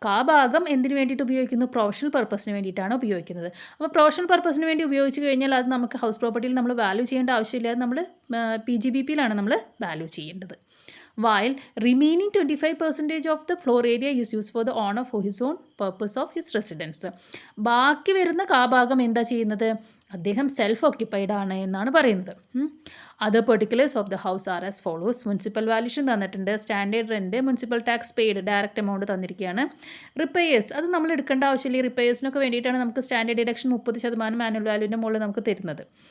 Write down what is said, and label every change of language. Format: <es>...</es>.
<ml>ഭാഗം എന്തിനു വേണ്ടിയിട്ട് ഉപയോഗിക്കുന്നു? പ്രൊഫഷണൽ പർപ്പസിന് വേണ്ടിയിട്ടാണ് ഉപയോഗിക്കുന്നത്. അപ്പോൾ പ്രൊഫഷണൽ പർപ്പസിന് വേണ്ടി ഉപയോഗിച്ച് കഴിഞ്ഞാൽ അത് നമുക്ക് ഹൗസ് പ്രോപ്പർട്ടിയിൽ നമ്മൾ വാല്യൂ ചെയ്യേണ്ട ആവശ്യമില്ല. അത് നമ്മൾ PGBPയിലാണ് നമ്മൾ വാല്യൂ ചെയ്യേണ്ടത്.</ml> <en>While remaining 25% of the floor area is used for the owner for his own purpose of his residence.</en> <ml>ബാക്കി വരുന്ന ഭാഗം എന്താ ചെയ്യുന്നത്? അദ്ദേഹം സെൽഫ് ഓക്യുപ്പൈഡ് ആണ് എന്നാണ് പറയുന്നത്.</ml> <en>Other particulars of the house are as follows.</en> <ml>Municipal valuation തന്നിട്ടുണ്ട്, standard rent, municipal tax paid, direct amount തന്നിരിക്കുകയാണ്. റിപ്പയേഴ്സ് അത് നമ്മൾ എടുക്കേണ്ട ആവശ്യമില്ല. റിപ്പയേഴ്സിനൊക്കെ വേണ്ടിയിട്ടാണ് നമുക്ക് സ്റ്റാൻഡേർഡ് ഡിഡക്ഷൻ 30% ആനുവൽ വാല്യൂവിൻ്റെ മുകളിൽ നമുക്ക് തരുന്നത്.</ml>